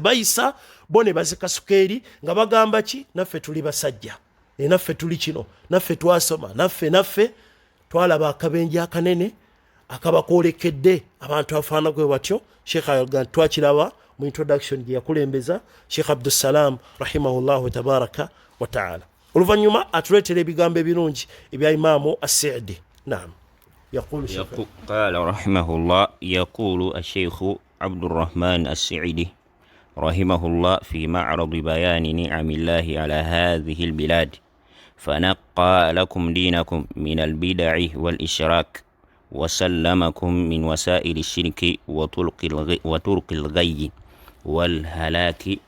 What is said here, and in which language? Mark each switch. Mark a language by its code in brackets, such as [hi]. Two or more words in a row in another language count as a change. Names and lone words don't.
[lg] bayisa bo ne bazikasuka eri nga bagamba ki naffe tuli basajja naffe tuli kino naffe twasoma naffe twalaba akabenje akanene akabakoolekedde abantu afaana gwe batyo sheekh ayoga twakiraba mu introduction gye yakulembeza sheekh abdussalam [ar] رحمه الله تبارك وتعالى [lg] oluvannyuma atuleetera ebigambo ebirungi ebya imaamu as-Sa'di naam [ar] قال رحمه الله يقول الشيخ عبد الرحمن السعيدي رحمه الله في معرض بيان نعم الله على هذه البلاد فنقى لكم دينكم من البدع والإشراك وسلمكم من وسائل الشرك وطرق الغي والهلاك